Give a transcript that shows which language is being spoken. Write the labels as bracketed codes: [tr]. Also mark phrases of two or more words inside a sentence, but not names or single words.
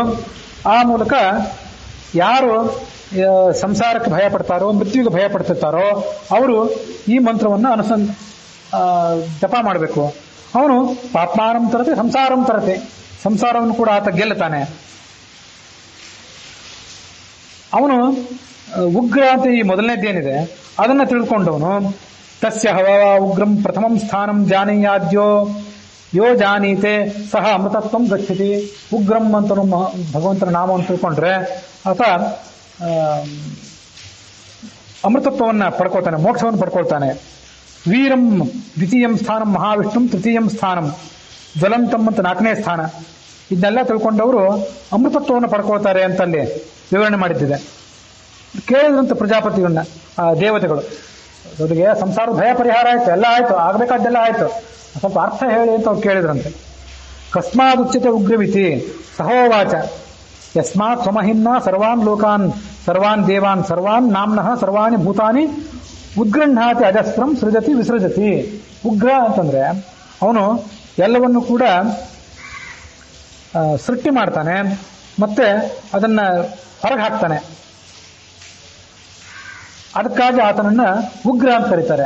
[kn] ಆ ಮೂಲಕ ಯಾರು ಸಂಸಾರಕ್ಕೆ ಭಯ ಪಡ್ತಾರೋ, ಮೃತ್ಯುವಿಗೆ ಭಯ ಪಡ್ತಿರ್ತಾರೋ ಅವರು ಈ ಮಂತ್ರವನ್ನು ಜಪ ಮಾಡಬೇಕು. ಅವನು [sa] ಪಾಪ್ಮಾನಂ ತರತೆ ಸಂಸಾರಂ ತರತೆ, [kn] ಸಂಸಾರವನ್ನು ಕೂಡ ಆತ ಗೆಲ್ಲುತ್ತಾನೆ. ಅವನು ಉಗ್ರ ಅಂತ ಈ ಮೊದಲನೇದೇನಿದೆ ಅದನ್ನ ತಿಳ್ಕೊಂಡವನು [sa] ತಸ್ಯ ಹವ ಉಗ್ರಂ ಪ್ರಥಮಂ ಸ್ಥಾನಂ ಜಾನೀಯಾದ್ಯೋ ಯೋ ಜಾನೀತೆ ಸಹ ಅಮೃತತ್ವಂ ಗಚ್ಚತಿ. [kn] ಉಗ್ರಂ ಅಂತ ಭಗವಂತನ ನಾಮವನ್ನು ತಿಳ್ಕೊಂಡ್ರೆ ಆತ ಅಮೃತತ್ವವನ್ನು ಪಡ್ಕೊಳ್ತಾನೆ, ಮೋಕ್ಷವನ್ನು ಪಡ್ಕೊಳ್ತಾನೆ. [sa] ವೀರಂ ದ್ವಿತೀಯಂ ಸ್ಥಾನಂ ಮಹಾವಿಷ್ಣುಂ ತೃತೀಯಂ ಸ್ಥಾನಂ ಜ್ವಲಂತಂ [kn] ಅಂತ 4ನೇ ಸ್ಥಾನ. ಇದನ್ನೆಲ್ಲ ತಿಳ್ಕೊಂಡವರು ಅಮೃತತ್ವವನ್ನು ಪಡ್ಕೊಳ್ತಾರೆ ಅಂತ ಅಲ್ಲಿ ವಿವರಣೆ ಮಾಡಿದ್ದಿದೆ. ಕೇಳಿದ್ರಂತ ಪ್ರಜಾಪತಿಗಳನ್ನ ದೇವತೆಗಳು, ಅವರಿಗೆ ಸಂಸಾರದ ಭಯ ಪರಿಹಾರ ಆಯ್ತು, ಎಲ್ಲ ಆಯ್ತು, ಆಗ್ಬೇಕಾದ್ದೆಲ್ಲ ಆಯ್ತು, ಸ್ವಲ್ಪ ಅರ್ಥ ಹೇಳಿ ಅಂತ ಅವ್ರು ಕೇಳಿದ್ರಂತೆ. [sa] ಕಸ್ಮಾದುಚ್ಯತೆ ಉಗ್ರವಿತಿ ಸಹೋವಾಚ ಯಸ್ಮಾತ್ ಸ್ವಮಹಿಮ್ನಾ ಸರ್ವಾನ್ ಲೋಕಾನ್ ಸರ್ವಾನ್ ದೇವಾನ್ ಸರ್ವಾನ್ ನಾಮ್ನಃ ಸರ್ವಾಣಿ ಭೂತಾನಿ ಉದ್ಗೃಹಾತಿ ಅಜಸ್ರಂ ಸೃಜತಿ ವಿಸೃಜತಿ. [kn] ಉಗ್ರ ಅಂತಂದ್ರೆ ಅವನು ಎಲ್ಲವನ್ನು ಕೂಡ ಸೃಷ್ಟಿ ಮಾಡ್ತಾನೆ ಮತ್ತೆ ಅದನ್ನ ಹೊರಗೆ ಹಾಕ್ತಾನೆ. ಅದಕ್ಕಾಗಿ ಆತನನ್ನ ಉಗ್ರ ಅಂತ ಕರೀತಾರೆ.